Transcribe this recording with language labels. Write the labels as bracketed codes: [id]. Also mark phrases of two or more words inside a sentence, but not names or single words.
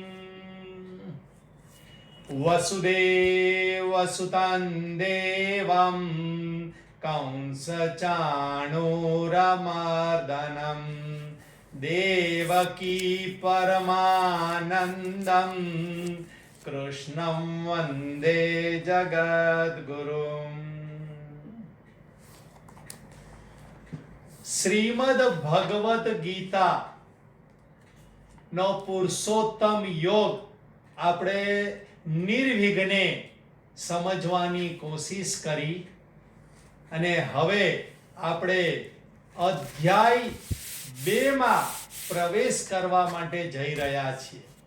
[sa] वसुदेव वसुतं देवं कंसचाणूरमर्दनं देवकी परमानन्दं कृष्णं वन्दे जगद्गुरुम्। [gu] શ્રીમદ ભગવદ ગીતા નો પુરુષોત્તમ યોગ આપણે નિર્વિઘ્ને સમજવાની કોશિશ કરી અને હવે આપણે અધ્યાય 2 માં પ્રવેશ કરવા માટે જઈ રહ્યા છીએ।